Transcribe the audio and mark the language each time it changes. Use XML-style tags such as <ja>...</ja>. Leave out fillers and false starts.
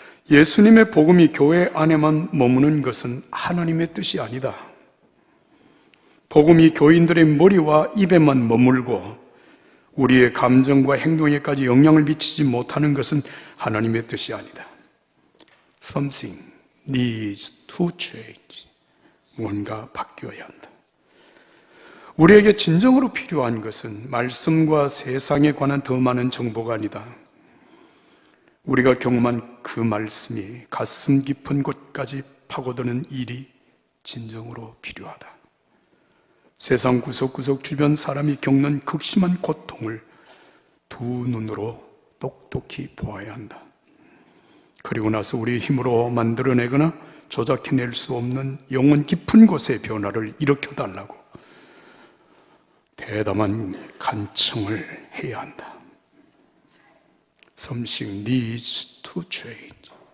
<ko>예수님의 복음이 교회 안에만 머무는 것은 하나님의 뜻이 아니다. 복음이 교인들의 머리와 입에만 머물고 우리의 감정과 행동에까지 영향을 미치지 못하는 것은 하나님의 뜻이 아니다.</ko> <en>Something needs to change.</en> <ko>뭔가 바뀌어야 한다. 우리에게 진정으로 필요한 것은 말씀과 세상에 관한 더 많은 정보가 아니다. 우리가 경험한 그 말씀이 가슴 깊은 곳까지 파고드는 일이 진정으로 필요하다. 세상 구석구석 주변 사람이 겪는 극심한 고통을 두 눈으로 똑똑히 보아야 한다. 그리고 나서 우리의 힘으로 만들어내거나 조작해낼 수 없는 영혼 깊은 곳의 변화를 일으켜달라고 대담한 간청을 해야 한다.</ko> <en>Something needs to change.</en>